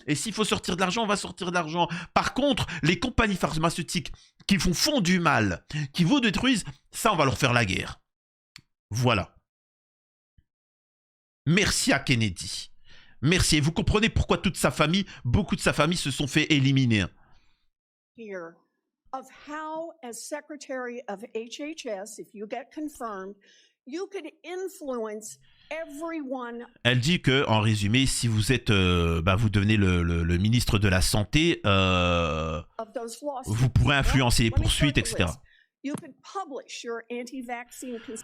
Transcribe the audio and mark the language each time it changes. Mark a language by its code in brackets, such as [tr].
[fr] Et s'il faut sortir de l'argent, on va sortir de l'argent. Par contre, les compagnies pharmaceutiques qui font du mal, qui vous détruisent, ça, on va leur faire la guerre. Voilà. Merci à Kennedy. Merci. Et vous comprenez pourquoi toute sa famille, beaucoup de sa famille se sont fait éliminer. [en] Of how, as Secretary of HHS, if you get confirmed, you could influence everyone. [fr] Elle dit que, en résumé, si vous êtes, vous devenez le ministre de la santé, vous pourrez influencer les poursuites, etc. [en] You could publish your anti-vaccine.